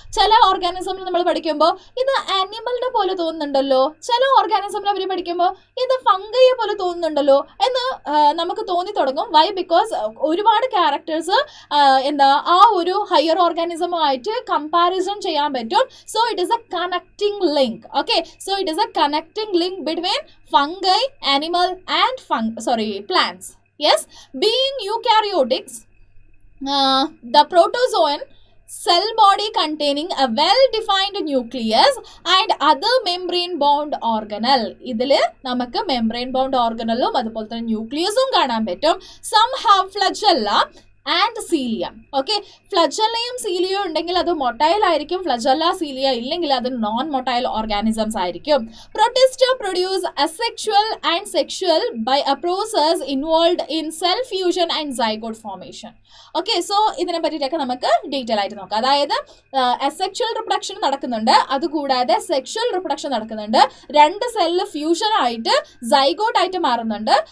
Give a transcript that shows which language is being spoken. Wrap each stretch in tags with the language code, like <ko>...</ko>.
<ml>ചില ഓർഗാനിസമിൽ നമ്മൾ പഠിക്കുമ്പോൾ ഇത് ആനിമലിനെ പോലെ തോന്നുന്നുണ്ടല്ലോ, ചില ഓർഗാനിസമിനെ പറ്റി പഠിക്കുമ്പോൾ ഇത് ഫംഗയെ പോലെ തോന്നുന്നുണ്ടല്ലോ എന്ന് നമുക്ക് തോന്നി തുടങ്ങും. വൈ? ബിക്കോസ് ഒരുപാട് ക്യാരക്ടേഴ്സ് ആ ഒരു ഹയർ ഓർഗാനിസമായിട്ട് കമ്പാരിസൺ ചെയ്യാൻ പറ്റും.</ml> <en>So it is a connecting link. Okay, so it is a connecting link between fungi, animal and plants. Yes, being eukaryotics, the protozoan cell body containing a well-defined nucleus and other membrane-bound organelle.</en> <ml>ഇതിൽ നമുക്ക് membrane bound organelle അതുപോലെ തന്നെ ന്യൂക്ലിയസും കാണാൻ പറ്റും.</ml> <en>Some have flagella and cilia.</en> <ml>Okay, ഫ്ലജല്ലയും സീലിയയും ഉണ്ടെങ്കിൽ അത് motile ആയിരിക്കും, flagella cilia ഇല്ലെങ്കിൽ അത് നോൺ മൊട്ടൈൽ ഓർഗാനിസംസ് ആയിരിക്കും.</ml> <en>Protista produce asexual and sexual by a process involve in cell fusion and zygote formation.</en> <ml>Okay, so ഇതിനെ പറ്റിയിട്ടൊക്കെ നമുക്ക് ഡീറ്റെയിൽ ആയിട്ട് നോക്കാം. അതായത് അസെക്ഷുവൽ റിപ്രൊഡക്ഷൻ നടക്കുന്നുണ്ട്, അതുകൂടാതെ സെക്ഷുവൽ റിപ്രൊഡക്ഷൻ നടക്കുന്നുണ്ട്, 2 സെല്ല് ഫ്യൂഷൻ ആയിട്ട് സൈഗോട്ട് ആയിട്ട് മാറുന്നുണ്ട്.</ml>